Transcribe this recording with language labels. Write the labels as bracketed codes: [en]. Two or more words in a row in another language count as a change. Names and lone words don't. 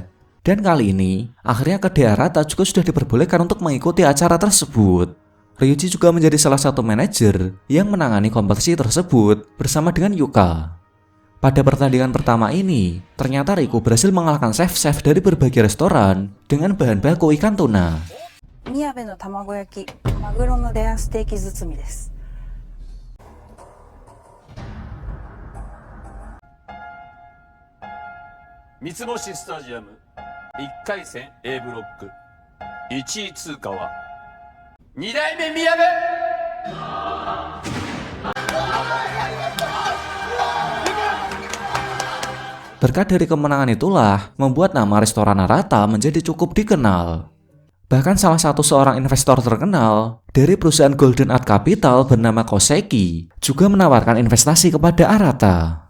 [id] Dan kali ini, akhirnya kedai Arata juga sudah diperbolehkan untuk mengikuti acara tersebut. Ryuji juga menjadi salah satu manajer yang menangani kompetisi tersebut bersama dengan Yuka. Pada pertandingan pertama ini, ternyata Riku berhasil mengalahkan chef-chef dari berbagai restoran dengan bahan baku ikan tuna. [ja] 宮部の卵焼き、マグロのレアステーキ包みです。三ツ星スタジアム1回戦 A ブロック1位通過は2代目宮部。 [id] Berkat dari kemenangan itulah membuat nama restoran Arata menjadi cukup dikenal. Bahkan salah satu seorang investor terkenal dari perusahaan Golden Art Capital bernama Koseki juga menawarkan investasi kepada Arata.